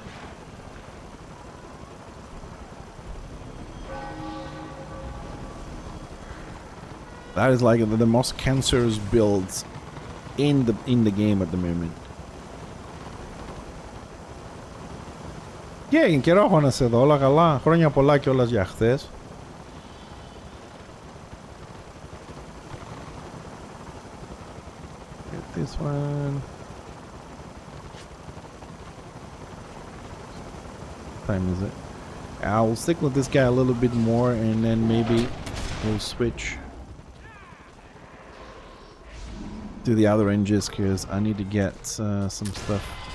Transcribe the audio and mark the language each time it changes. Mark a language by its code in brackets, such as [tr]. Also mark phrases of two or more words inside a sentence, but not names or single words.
[en] That is like the most cancerous builds in the game at the moment. Yeah, [el] καιρό έχω να σε δω, όλα καλά. Χρόνια πολλά κιόλας για χθες. [en] Get this one. What time is it? I'll stick with this guy a little bit more and then maybe we'll switch to the other engines because I need to get some stuff.